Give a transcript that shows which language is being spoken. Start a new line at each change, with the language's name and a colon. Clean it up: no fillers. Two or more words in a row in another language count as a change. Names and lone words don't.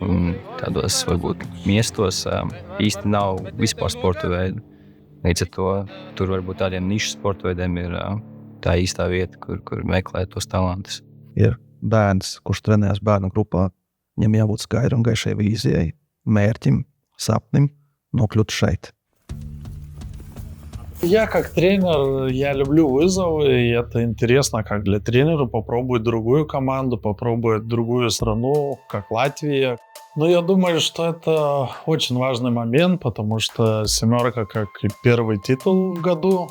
Latvian: Un tādos varbūt miestos īsti nav vispār sporta veidu. Līdz ar to tur varbūt tādiem nišu sporta veidiem ir tā īstā vieta, kur meklēt tos talantus. Ir bērns, kurš trenējas bērnu grupā, viņam jābūt skaidrai un gaišai vīzijai, mērķim, sapnim нокļūt šeit.
Russian: Я как тренер, я люблю вызовы, и это интересно как для тренера попробовать другую команду, попробовать другую страну, как Латвия. Но я думаю, что это очень важный момент, потому что «семерка» как и первый титул в году.